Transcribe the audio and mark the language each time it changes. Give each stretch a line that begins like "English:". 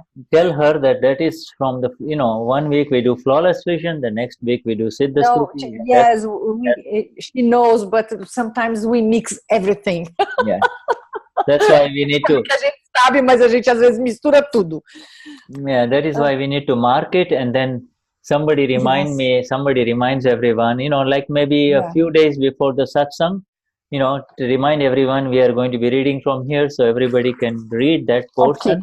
English: Tell her that is from the, 1 week we do flawless vision, the next week we do Siddha Stuti. Yes, she knows, but sometimes we mix everything. Yeah, that's why we need to.
Portuguese: A gente sabe, mas a gente às vezes mistura tudo.
English: Yeah, that is why we need to mark it, and then somebody reminds everyone, like maybe a few days before the satsang, to remind everyone we are going to be reading from here, so everybody can read that portion.